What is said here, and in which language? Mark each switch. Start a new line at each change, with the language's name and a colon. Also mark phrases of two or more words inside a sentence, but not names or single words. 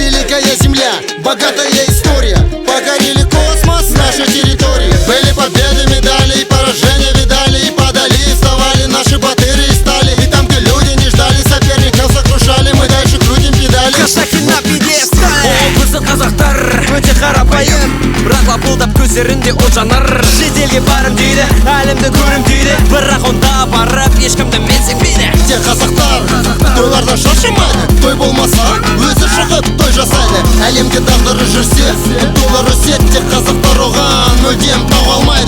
Russian: Великая земля, богатая история. Покорили космос, наша территория. Были победы, медали и поражения видали. И падали, и вставали наши батыры и стали. И там, где люди не ждали, соперников сокрушали. Мы дальше крутим педали. Казахи на пьедестале. О,
Kazakh: біздің қазақтар өте қарапайым. Бірақ лапылдап көздерінде от жанар. Шетелге барым дейді, әлемді көрім дейді. Бірақ онда барып ешкімді менсінбейді. Те қазақтар тойлардан шаршамайды. Той болмаса өзі шығып той жасайды. Әлемге тағдыры жүрсе доллар өсет. Тек қазақтар оған мүлдем тауа алмайды.